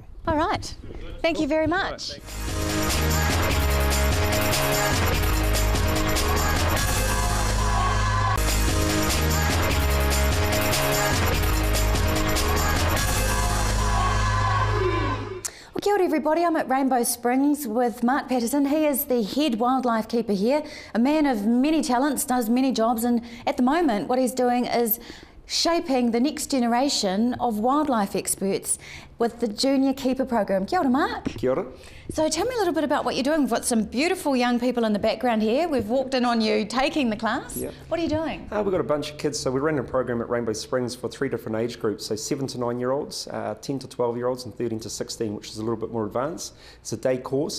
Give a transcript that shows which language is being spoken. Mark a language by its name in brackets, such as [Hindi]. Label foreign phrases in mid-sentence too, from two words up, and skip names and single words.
[English] All right. Thank you very much. Well, [Māori] kia ora [English] everybody, I'm at Rainbow Springs with Mark Patterson. He is the head wildlife keeper here, a man of many talents, does many jobs, and at the moment what he's doing is shaping the next generation of wildlife experts with the Junior Keeper program. [Māori] Kia ora, Mark. Kia ora. [English] So tell me a little bit about what you're doing. We've got some beautiful young people in the background here. We've walked in on you taking the class. Yep. What are you doing? We've got a bunch of kids. So we ran a program at Rainbow Springs for 3 different age groups. So 7 to 9 year olds, 10 to 12 year olds and 13 to 16, which is a little bit more advanced. It's a day course.